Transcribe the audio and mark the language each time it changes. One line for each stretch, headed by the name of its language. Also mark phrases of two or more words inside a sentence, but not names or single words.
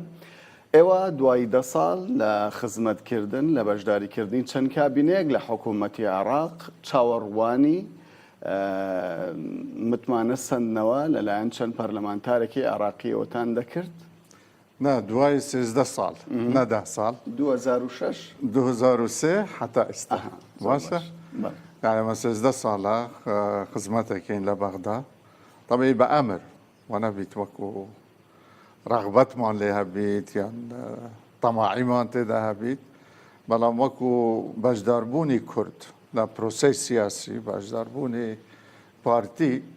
Central Kurdish: ئێوە دوای 10 ساڵ لە خزمەتکردن لە بەشداریکردنی چەند کابینەیەک لە حکوومەتی عێراق چاوەڕوانی متمانە سەندنەوە لەلایەن چەند پەرلەمانتارێکی عێراقیەوەتان دەکرد؟ نه دوای 13 سال نه 10 سال 2006 2003 حتى ئێستا باشە يعني ما 13 ساڵە خزمەتێکین لە بەغدا طبعی بە ئەمر وەنەبیت وەکو ڕغبەتمان لێ هەبیت یان تەماعیمان تێدا هەبیت بەڵام وەکو بەشداربوونی کورد لە پرۆسەی سیاسی بەشداربوونی پارتی